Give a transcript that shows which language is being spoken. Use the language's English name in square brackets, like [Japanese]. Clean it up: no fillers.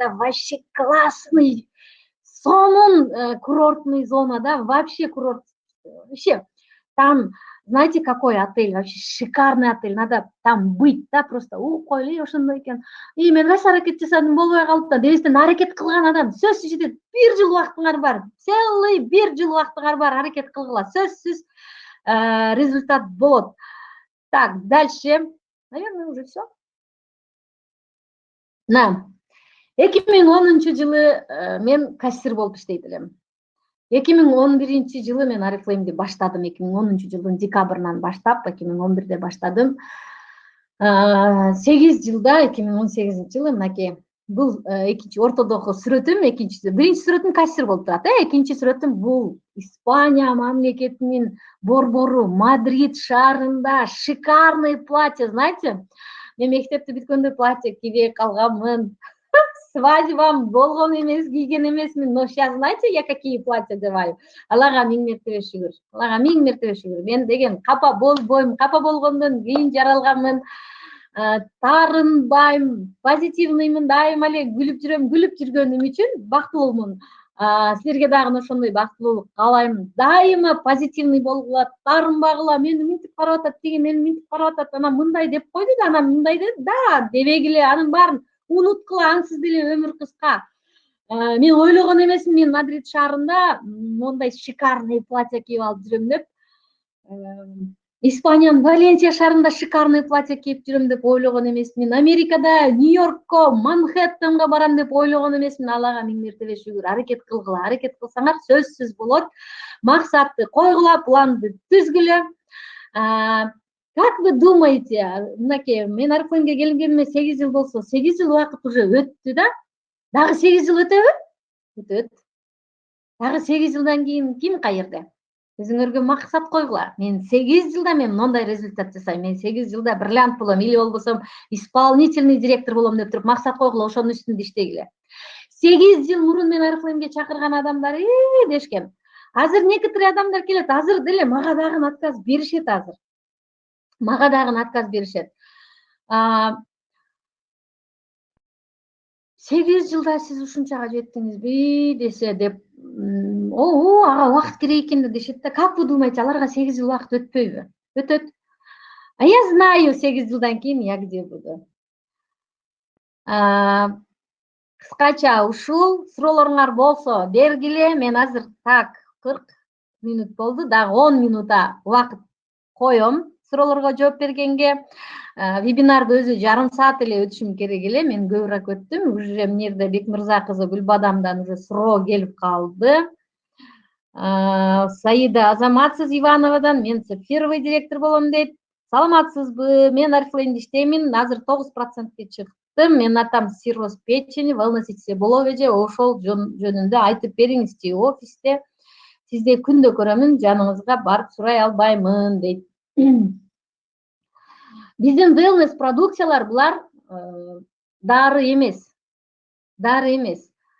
[Russian] Это вообще классный, сонун курортный зона, да, вообще курорт. Вообще, там, знаете, какой отель? Вообще шикарный отель. Надо там быть, да, просто [Kyrgyz] койли ошондой экен. Мен кайсы аракет жасадым, болбой калып да, дебестен аракет кылган адам сөзсүз жетет. 1 жыл убактыңар бар. Целый 1 жыл убактыңар бар, аракет кылгыла. Сөзсүз результат болот. [Russian] Так, дальше. Наверное, уже все. [Kyrgyz] 2010 жылы мен кассир болуп иштейт элем. 2011-жылы мен Oriflame'ди баштадым. 2010-жылдын декабрынан баштап, 2011-де баштадым. 8 жылда, 2018-жылы мынакей. Бул экинчи ортодогу сүрөтүм, биринчи сүрөтүм кассир болуп турат. Экинчи сүрөтүм бул Испания мамлекетинин борбору Мадрид шаарында шикарный платье, знаете? Мен мектепти бүткөндө платье кийбей калганмын. Свадьбам болгон эмес, кийген эмесмин, [Russian] но сейчас знаете, я какие платья одеваю? [Kyrgyz] Аллага миң мертебе шүгүр. Аллага миң мертебе шүгүр. Мен деген капа болбойм, капа болгондон кийин жаралганмын. Таарынбайм, позитивныймын, дайыма эле күлүп жүрөм. Күлүп жүргөнүм үчүн бактылуумун. Силерге дагы ошондой бактылуулук каалайм. Дайыма позитивный болгула, таарынбагыла. Мени мынтип карап атат, тиги мени мынтип карап атат, анан мындай деп койду да, анан мындай деп да, дебегиле, анын баарын унуткула, ансыз деле өмүр кыска. Мен ойлогон эмесмин, мен Мадрид шаарында мондай шикарный платье кийип алып жүрөм деп. Испаниянын Валенсия шаарында шикарный платье кийип жүрөм деп ойлогон эмесмин. Америкада, Нью-Йоркко, Манхэттенге барам деп ойлогон эмесмин. Аллага миң мертебе шүгүр. Аракет кылгыла, аракет кылсаңар сөзсүз болот. Максатты койгула, планды түзгүлө. [Russian] Как вы думаете, [Kyrgyz] мынакей, мен Oriflame'ге келгениме 8 жыл болсо, 8 жыл убакыт уже өттү да? Дагы 8 жыл өтөбү? Өтөт. Дагы 8 жылдан кийин ким каерде? Өзүңөргө максат койгула. Мен 8 жылда мен мындай результат жасайм. Мен 8 жылда бриллиант болом, или болбосом исполнительный директор болом деп туруп максат койгула, ошонун үстүндө иштегиле. 8 жыл мурун мен Oriflame'ге чакырган адамдар дешкен. Азыр некоторые адамдар келет, азыр деле мага дагы отказ беришет азыр. Мага дагы отказ беришет. 8 жылда сиз ушунчага жеттиңизби десе деп, ага убакыт керек экен дешет да. [Russian] Как вы думаете, [Kyrgyz] аларга 8 жыл убакыт өтпөйбү? Өтөт. [Russian] А я знаю, [Kyrgyz] 8 жылдан кийин [Russian] я где буду. [Kyrgyz] Кыскача ушул суроолоруңар болсо бергиле. Мен азыр так 40 мүнөт болду, дагы 10 минута убакыт коем суроолорго жооп бергенге. Вебинарды өзү жарым саат эле өтүшүм керек эле. Мен көбүрөөк өттүм. Уже эмне жерде Бекмырза кызы Гүлбадамдан уже суроо келип калды. Саида Азаматсыз Ивановадан мен первый директор болом дейт. Саламатсызбы? Мен Oriflame'де иштеймин. Азыр 9%ке чыктым. Менин атам цирроз печени, wellness ичсе болобу же? Ошол жөнүндө айтып бериңизчи офисте. Сизди күндө көрөмүн, жаныңызга барып сурай албаймын дейт. Биздин wellness продукциялар булар дары эмес. Дары эмес.